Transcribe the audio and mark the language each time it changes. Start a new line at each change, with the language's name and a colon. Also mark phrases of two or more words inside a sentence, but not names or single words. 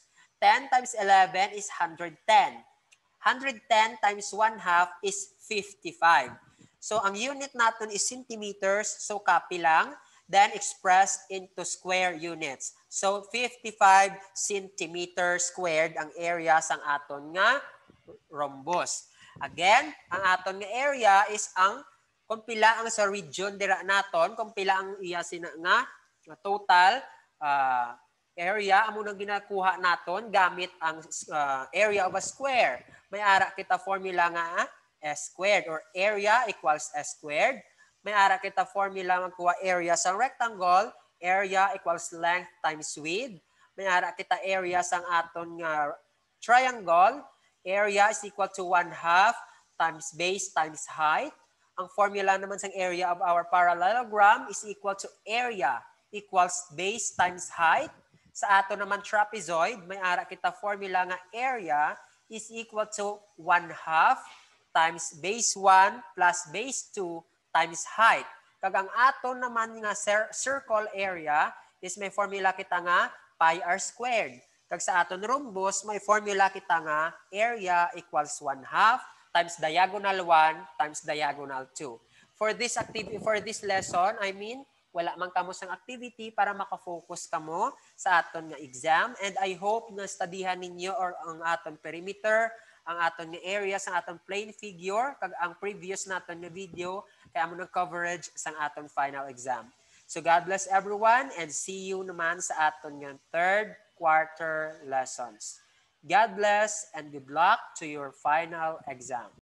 English: 10 times 11 is 110. 110 times 1/2 is 55. So ang unit natin is centimeters, so copy lang, then expressed into square units.
Hiligaynon: So 55
English: centimeters squared
Hiligaynon: ang area sang aton nga rhombus. Again, ang aton nga area is ang kung pila ang sa region dira naton, kung pila ang iya sina nga total area amo nang ginakuha naton gamit ang
English: area of a square.
Hiligaynon: May ara kita formula nga
English: S squared or area equals S squared.
Hiligaynon: may ara kita formula magkuha area sa rectangle,
English: area equals length times width.
Hiligaynon: May ara kita area sang aton nga triangle,
English: area is equal to 1/2 times base times height.
Hiligaynon: Ang formula naman sang
English: area of our parallelogram is equal to area equals base times height.
Hiligaynon: Sa ato naman trapezoid, may ara kita formula nga
English: area is equal to 1/2 times base 1 plus base 2 times height.
Hiligaynon: Kag ang ato naman nga
English: circle area
Hiligaynon: is may formula kita nga
English: pi r squared.
Hiligaynon: Kag sa aton rhombus, may formula kita nga
English: area equals 1/2 times diagonal 1 times diagonal 2. For this lesson,
Hiligaynon: wala man kamo sang activity para makafocus kamo sa aton nga exam,
English: and I hope
Hiligaynon: na studihan ninyo or ang aton perimeter, ang aton nga area sa aton
English: plane figure,
Hiligaynon: kag ang previous naton nga video kay amo ng coverage sang aton
English: final exam. So God bless everyone and see you naman
Hiligaynon: sa aton nga
English: third quarter lessons. God bless and good luck to your final exam.